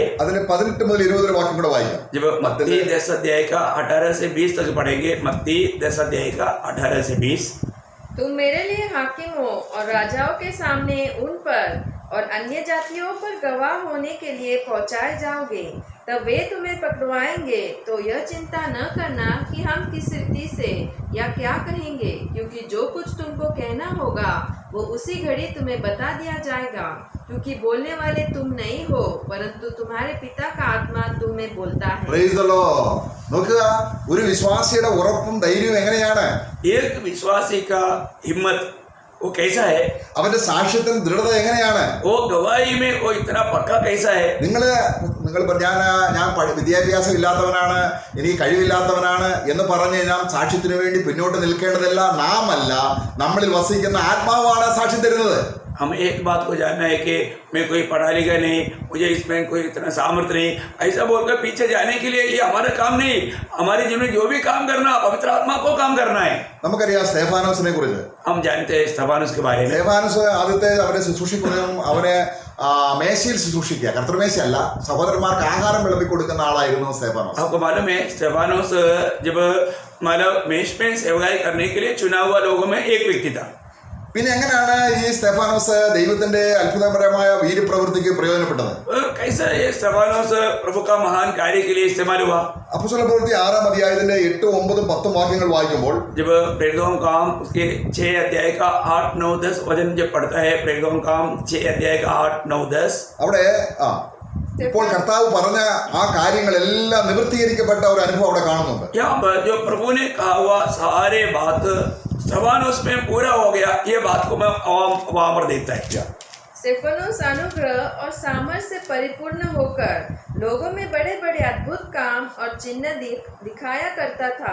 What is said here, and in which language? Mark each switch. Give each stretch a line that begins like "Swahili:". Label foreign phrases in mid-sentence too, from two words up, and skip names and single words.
Malayalam: അതിന് 18 മുതൽ 20 വാക്യം കൂടെ വായിക്കാം.
Hindi: जब मत्ती 10 अध्याय का 18 से 20 तक पढ़ेंगे. मत्ती 10 अध्याय का 18 से 20. तुम मेरे लिए हाकिम हो और राजाओं के सामने उन पर और अन्य जातियों पर गवाह होने के लिए पहुंचाए जाओगे. तब वे तुम्हें पकड़वाएंगे तो यह चिंता न करना कि हम किस रीति से या क्या कहेंगे, क्योंकि जो कुछ तुमको कहना होगा वो उसी घड़ी तुम्हें बता दिया जाएगा. क्योंकि बोलने वाले तुम नहीं हो, परंतु तुम्हारे पिता का आत्मा तुम्हें बोलता है.
English: Praise the Lord.
Malayalam: നോക്കുക, ഒരു വിശ്വാസിയുടെ ഉറപ്പും ധൈര്യവും എങ്ങനെയാണ്?
Hindi: एक विश्वासी का हिम्मत वो कैसा है,
Malayalam: അവന്റെ സാക്ഷ്യത്തിന് ദൃഢത എങ്ങനെയാണ്?
Hindi: वो गवाही में वो इतना पक्का कैसा है.
Malayalam: നിങ്ങൾ ഞാൻ വിദ്യാഭ്യാസം ഇല്ലാത്തവനാണ്, എനിക്ക് കഴിവില്ലാത്തവനാണ് എന്ന് പറഞ്ഞ് നാം സാക്ഷ്യത്തിന് വേണ്ടി പിന്നോട്ട് നിൽക്കേണ്ടതല്ല. നാം അല്ല, നമ്മളിൽ വസിക്കുന്ന ആത്മാവാണ് സാക്ഷ്യം തരുന്നത്.
Hindi: हम एक बात को जानना है कि मैं कोई पढ़ा लिखा नहीं, मुझे इसमें कोई इतना सामर्थ्य नहीं, ऐसा बोलकर पीछे जाने के लिए ये हमारा काम नहीं. हमारे जीवन में जो भी काम करना पवित्र आत्मा को काम करना है.
Malayalam: നമുക്കറിയാം സ്തെഫാനോസിനെ കുറിച്ച്.
Hindi: हम जानते हैं स्तेफानोस के बारे में.
Malayalam: സ്തെഫാനോസ് ആദ്യത്തെ അവരെ ശുശ്രൂഷിക്കുന്നതും അവരെ മേശയിൽ ശുശ്രൂഷിക്കുക, കർത്തൃമേശയല്ല, സഹോദരന്മാർക്ക് ആഹാരം വിളമ്പി കൊടുക്കുന്ന ആളായിരുന്നു സ്തെഫാനോസ്.
Hindi: आपको मालूम है स्तेफानोस जब मतलब मेष में सेवकाई करने के लिए चुना हुआ लोगों में एक व्यक्ति था.
Malayalam: പിന്നെ എങ്ങനെയാണ് ഈ സ്തെഫാനോസ് ദൈവത്തിന്റെ അത്ഭുതപരമായ വീര്യപ്രവൃത്തിക്ക് പ്രയോജനപ്പെട്ടത്?
Hindi: कैसा ये स्तेफानोस प्रभु का महान कार्य के लिए इस्तेमाल हुआ.
Malayalam: അപ്പോസ്തലപ്രവൃത്തി 6-ാം അധ്യായത്തിന്റെ 8, 9, 10 വാക്യങ്ങൾ വായിക്കുമ്പോൾ,
Hindi: जब प्रेरितों का काम उसके 6 अध्याय का 8, 9, 10 वचन जब पढ़ता है, प्रेरितों का काम 6 अध्याय का 8, 9, 10,
Malayalam: അവിടെ ഇപ്പോൾ കർത്താവ് പറഞ്ഞ ആ കാര്യങ്ങളെല്ലാം നിവൃത്തീകരിക്കപ്പെട്ട ഒരു അനുഭവം അവിടെ കാണുന്നുണ്ട്.
Hindi: यहाँ पर जो प्रभु ने कहा हुआ सारे बात स्तेफानोस में पूरा हो गया, ये बात को मैं वहां पर देखता है. स्टेफनोस अनुग्रह और सामर्थ से परिपूर्ण होकर लोगों में बड़े बड़े अद्भुत काम और चिन्ह दिखाया करता था।